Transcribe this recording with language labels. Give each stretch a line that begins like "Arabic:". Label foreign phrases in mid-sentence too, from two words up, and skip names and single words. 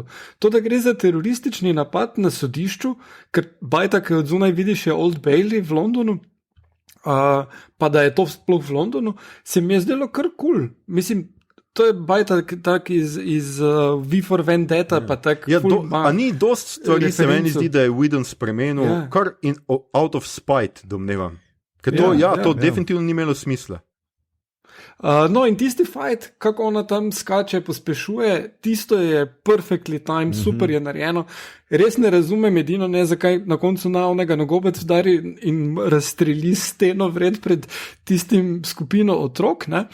Slovenian: To, da gre za teroristični napad na sodišču, ker bajta, ki od zunaj vidiš, je Old Bailey v Londonu, pa da je to sploh v Londonu, se mi je zdelo kar cool. Mislim, to je bajta tak iz V for Vendetta, pa tak a ni dost stvari se meni zdi, da je Whedon spremenil, kar
English: out of spite
Slovenian: domnevam. Ker to definitivno ni imelo smisla. No, in tisti fight, kako ona tam skače, pospešuje, tisto je
English: perfectly timed,
Slovenian: super je narejeno. Res ne razumem edino, ne, zakaj na koncu na onega nogobec vdari in razstreli steno vred pred tistim skupino otrok, ne.